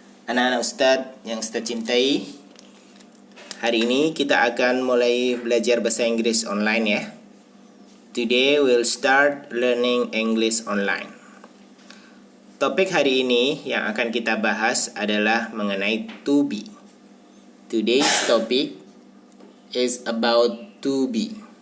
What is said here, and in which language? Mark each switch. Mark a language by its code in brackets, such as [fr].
[id] Anak-anak Ustadz yang Ustadz cintai, hari ini kita akan mulai belajar bahasa Inggris online ya. [en] Today we'll start learning English online. [id] Topik hari ini yang akan kita bahas adalah mengenai to be. [en] Today's topic is about to be.